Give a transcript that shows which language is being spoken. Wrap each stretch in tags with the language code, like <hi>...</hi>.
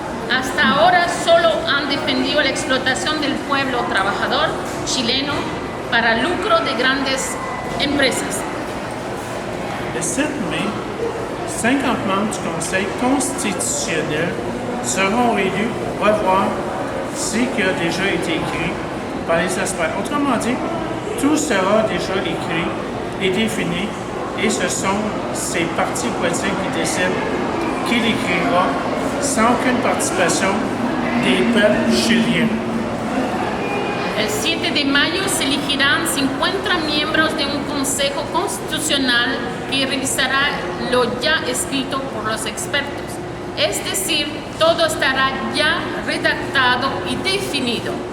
<es>Hasta ahora solo han defendido la explotación del pueblo trabajador chileno para lucro de grandes empresas.</es> <fr>Le 7 mai, 50 membres du Conseil constitutionnel seront élus pour revoir ce qui a déjà été écrit par les experts. Autrement dit, tout sera déjà écrit et défini et ce sont ces partis politiques qui décident qui l'écrira sans aucune participation des peuples chiliens.</fr> <es>El 7 de mayo se elegirán 50 miembros de un Consejo Constitucional que revisará lo ya escrito por los expertos. Es decir, todo estará ya redactado y definido.</es>